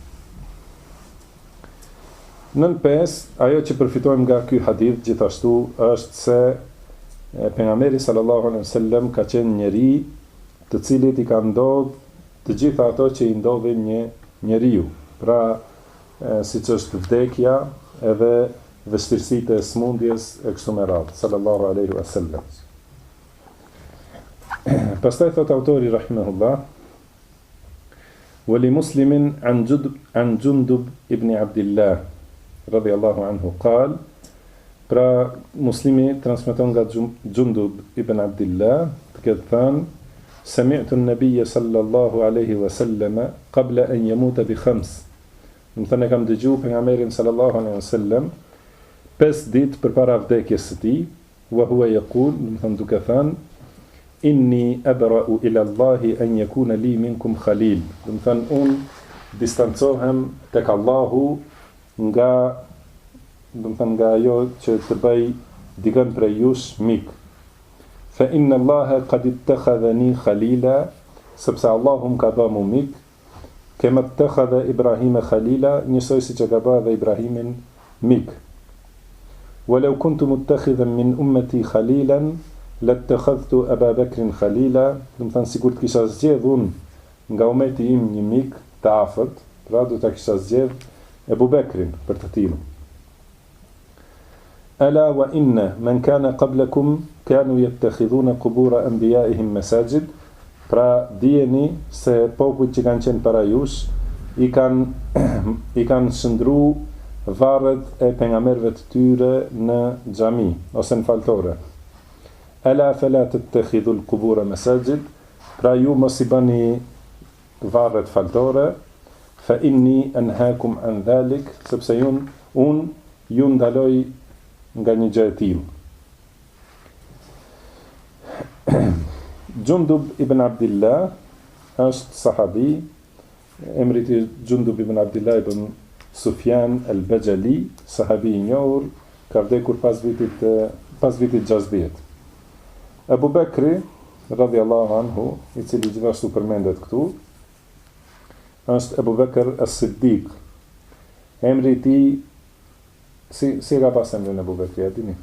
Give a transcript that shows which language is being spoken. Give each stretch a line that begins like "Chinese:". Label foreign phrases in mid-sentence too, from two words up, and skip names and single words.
Albanian: Nën 5, ajo që përfitojmë nga ky hadith gjithashtu është se pejgamberi
Arabic: صلى الله عليه وسلم
Albanian: ka qenë njeri të cilit i ka ndodhur të gjitha ato që i ndodhin një njeriu. Pra, siç është vdekja, edhe vështirësitë e smundjes e kështu me radhë,
Arabic: صلى الله عليه وسلم.
Albanian: Pastaj thot autori
Arabic: رحمه الله ولمسلم عن جندب بن عبد الله رضي الله عنه قال,
Albanian: pra muslimi transmeton nga Jundub ibn Abdillah, të ketë thënë,
Arabic: سمعت النبي صلى الله عليه وسلم قبل أن يموت بخمس.
Albanian: Do të thënë kam dëgjuar pejgamberin
Arabic: صلى الله عليه وسلم
Albanian: 5 ditë përpara vdekjes së tij,
Arabic: وهو يقول,
Albanian: do të thënë duke thënë,
Arabic: إني أبرأ إلى الله أن يكون لي منكم خليل.
Albanian: Do të thënë unë distancohem tek Allahu nga, do të thënë nga ajo që të bëj dikën prej jush mik.
Arabic: فإن الله قد اتخذني خليلا,
Albanian: sepse Allahu më ka bërë mu mik,
Arabic: كما اتخذ إبراهيم خليلا,
Albanian: njësoj si që ka bërë dhe Ibrahimin mik.
Arabic: ولو كنت متخذا من أمتي خليلا لاتخذت أبا بكر خليلا,
Albanian: do të thënë sikur të kisha zgjedh unë nga ummeti im një mik të afërt, pra do ta kisha zgjedh Abu Bakrin për të tillë.
Arabic: ألا وإن من كان قبلكم كانوا يتخذون قبور أنبيائهم مساجد,
Albanian: pra dijeni se popujt që kanë qenë para jush i kanë shndru varret e pejgamberëve të tyre në xhami ose në faltore.
Arabic: ألا فلا تتخذوا القبور مساجد,
Albanian: pra ju mos i bani varret faltore,
Arabic: فإني أنهاكم عن ذلك,
Albanian: sepse unë ju ndaloj nga një gjë e tillë. Jundub ibn Abdillah është sahabi, emri i tij Jundub ibn Abdillah ibn Sufjan al-Bajali, sahabi i njohur, ka vdekur pas vitit 60. Abu Bakri
Arabic: رضي الله عنه,
Albanian: i cili gjithashtu përmendet këtu, është Abu Bakr as-Siddiq. Emri i tij si ka pas emrin Abu Bakri, a dini?